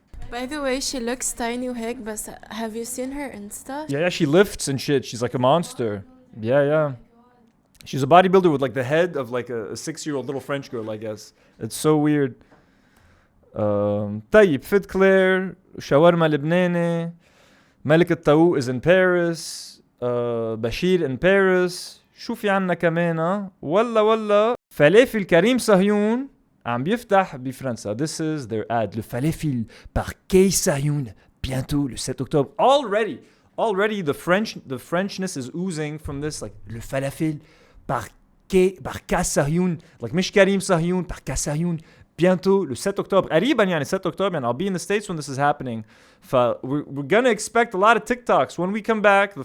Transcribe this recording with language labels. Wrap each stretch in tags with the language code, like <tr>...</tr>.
<en>By the way, she looks tiny</en> <ar>وهيك بس</ar> <en>have you seen her Insta? Yeah, she lifts and shit. She's like a monster. Yeah. She's a bodybuilder with like the head of like a 6-year-old little French girl, I guess. It's so weird.</en> <ar>طيب فيت كلير شاورما لبناني ملك الطاووق</ar> <en>is in Paris</en> <ar>بشير</ar> <en>in Paris</en> <ar>شو في عنا كمان ولا فلافل كريم صهيون عم بيفتح بفرنسا.</ar> <en>This is their ad.</en> <fr>Le falafel par Kay Sayoun bientôt le 7 octobre.</fr> <en>Already the Frenchness is oozing from this, like</en> <fr>le falafel par Kay Sayoun,</fr> <en>like</en> <ar>مش</ar> <en>كريم صهيون</en> <fr>par Kay Sayoun bientôt le 7 octobre.</fr> <ar>قريبا يعني</ar> <fr>7 octobre</fr> <en>and I'll be in the States when this is happening. We're gonna expect a lot of TikToks when we come back.</en>